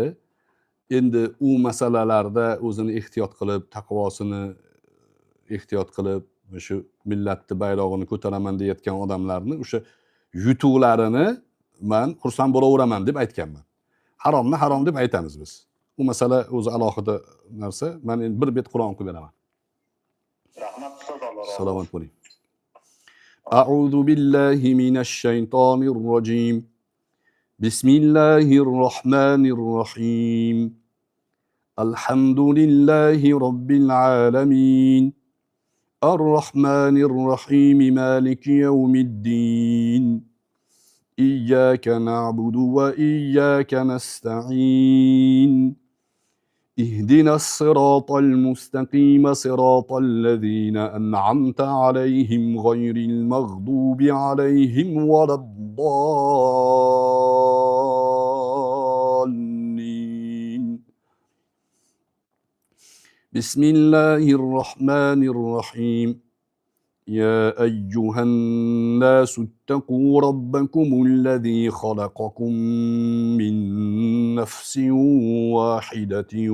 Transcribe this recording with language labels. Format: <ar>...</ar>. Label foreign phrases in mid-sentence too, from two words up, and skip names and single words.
<uz>Endi u masalalarda o'zini ehtiyot qilib, taqvosini ehtiyot qilib, shu millatni bayrog'ini ko'taraman deyotgan odamlarni o'sha yutuqlarini men xursand bo'laveraman deb aytganman. Haromni harom deb aytamiz biz. Bu masala o'zi alohida narsa. Men endi bir bet Qur'on o'qib beraman. Rahmat ustoz, Alloh razı olsun. Salomat bo'ling.</uz> <ar>أعوذ بالله من الشيطان الرجيم. بسم الله الرحمن الرحيم. الحمد لله رب العالمين. الرحمن الرحيم مالك يوم الدين. إياك نعبد وإياك نستعين. اهدنا الصراط المستقيم صراط الذين أنعمت عليهم غير المغضوب عليهم ولا الضالين. بسم الله الرحمن الرحيم. يا أيها الناس اتقوا ربكم الذي خلقكم من نفس واحدة</ar>